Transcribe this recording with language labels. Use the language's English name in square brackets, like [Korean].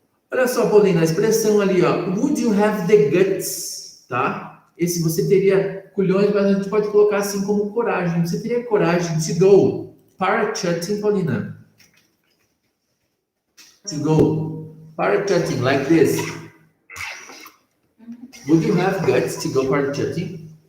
[Portuguese] Olha só, Paulina, a expressão ali, ó. [English] Would you have the guts, tá? [Portuguese] Esse você teria culhões, mas a gente pode colocar assim como coragem. Você teria coragem [English] to go parachuting, [Portuguese] Paulina? [English] To go parachuting like this. Would you have guts to go parachuting?